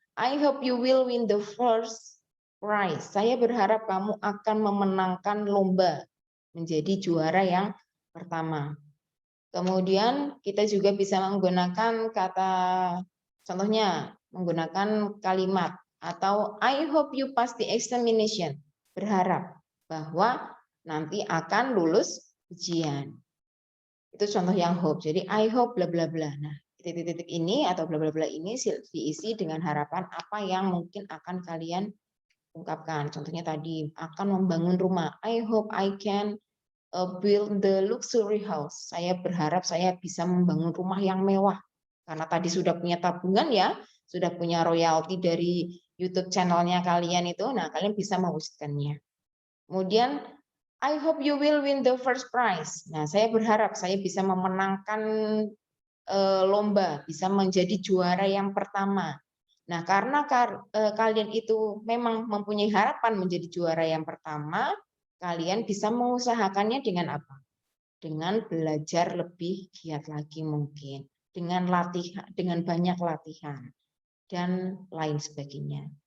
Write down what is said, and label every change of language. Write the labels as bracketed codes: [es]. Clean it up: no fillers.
[en] I hope you will win the first prize. [id] Saya berharap kamu akan memenangkan lomba, menjadi juara yang pertama. Kemudian kita juga bisa menggunakan kata, contohnya menggunakan kalimat atau [en] I hope you pass the examination. [id] Berharap bahwa nanti akan lulus ujian. Itu contoh yang hope. Jadi [en] I hope bla bla bla. [id] Nah, titik-titik ini atau bla bla bla ini diisi dengan harapan apa yang mungkin akan kalian ungkapkan. Contohnya tadi akan membangun rumah. [en] I hope I can build the luxury house. [id] Saya berharap saya bisa membangun rumah yang mewah. Karena tadi sudah punya tabungan ya, sudah punya royalti dari YouTube channelnya kalian itu, nah kalian bisa mewujudkannya. Kemudian [en] I hope you will win the first prize. [id] Nah, saya berharap saya bisa memenangkan lomba, bisa menjadi juara yang pertama. Nah, karena kalian itu memang mempunyai harapan menjadi juara yang pertama, kalian bisa mengusahakannya dengan apa? Dengan belajar lebih giat lagi mungkin, dengan latihan, dengan banyak latihan dan lain sebagainya.